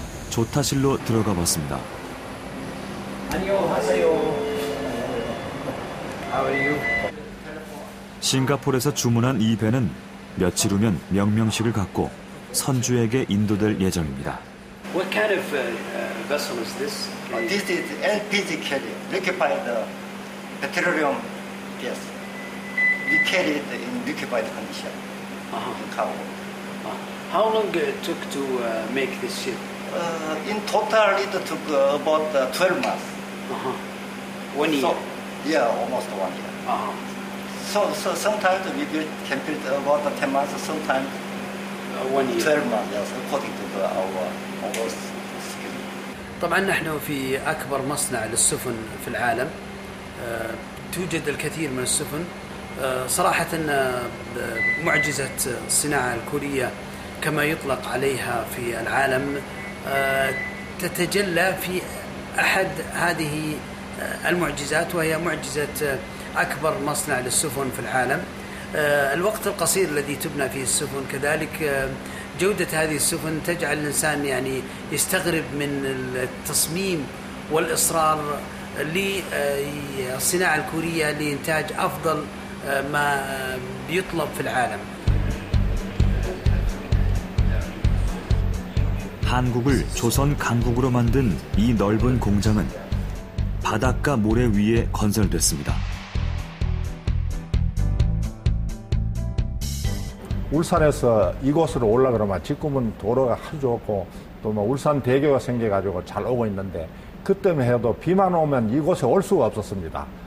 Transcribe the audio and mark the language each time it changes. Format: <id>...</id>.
<ko>조타실로 들어가 봤습니다. 안녕하세요.</ko> <en>How are you?</en> <ko>싱가포르에서 주문한 이 배는 며칠 후면 명명식을 갖고 선주에게 인도될 예정입니다.</ko> <en>What kind of vessel is this? This is LPG carrier, liquefied petroleum gas. we carry it in liquefied condition in cargo. How long it took to make this ship? In total, it took about 12 months. 1 year? So, yeah, almost 1 year. So sometimes we can build about 10 months, sometimes 1 year. 12 months, yes, according to our skill.</en> <ar>طبعا نحن في أكبر مصنع للسفن في العالم. توجد الكثير من السفن. صراحة معجزة الصناعة الكورية كما يطلق عليها في العالم تتجلى في أحد هذه المعجزات، وهي معجزة أكبر مصنع للسفن في العالم. الوقت القصير الذي تبنى فيه السفن، كذلك جودة هذه السفن تجعل الإنسان يعني يستغرب من التصميم والإصرار للصناعة الكورية لإنتاج أفضل ما بيطلب في العالم.</ar> <ko>한국을 조선 강국으로 만든 이 넓은 공장은 바닷가 모래 위에 건설됐습니다. 울산에서 이곳으로 올라가면 지금은 도로가 아주 좋고 또 뭐 울산 대교가 생겨가지고 잘 오고 있는데 그때만 해도 비만 오면 이곳에 올 수가 없었습니다.</ko>